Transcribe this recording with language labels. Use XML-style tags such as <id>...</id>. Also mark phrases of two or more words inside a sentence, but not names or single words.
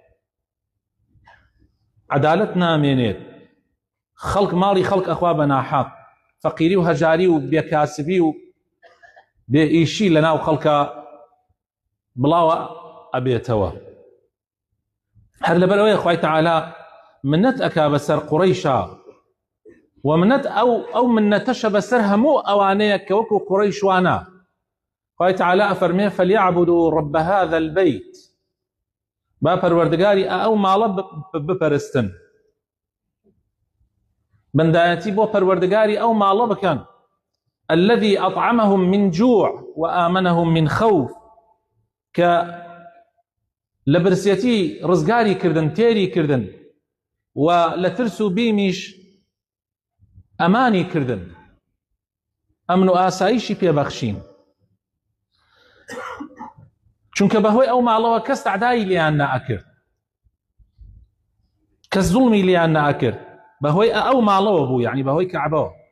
<ckb>عەدالەت نامێنێت، خەڵک ماڵی خەڵک ئەخوا بە ناحەق، فەقیری و هەژاری و بێکاسبی و بێئیشی لە ناو خەڵکە بڵاوە ئەبێتەوە. هەر لەبەرەوەی خوای تەعالا منەت ئەکا بەسەر قوڕەیشە، و منەت ئەو منەتەشە بەسەر هەموو ئەوانەیە کە وەکو قوڕەیش وانە. خوای تەعالا ئەفەرمێ</ckb> <ar>فەلیعبدوا رب هذا البيت.</ar> <ckb>با پەروەردگاری ئەو ماڵە بپەرستن، بەندایەتی بۆ پەروەردگاری ئەو ماڵە بکەن.</ckb> <ar>الذي أطعمهم من جوع وآمنهم من خوف.</ar> <ckb>کە لە برسێتی ڕزگاری کردن، تێری کردن، و لە ترس و بیمیش ئەمانی کردن، ئەمن و ئاسایشی پێبەخشین. چونکە بەهۆی ئەو ماڵەوە کەس تەعدای لیان نائەکرد، کەس زوڵمی لیان نائەکرد، بەهۆی ئەو ماڵەوە بوو، یعنی بەهۆی کەعبەوە.</ckb>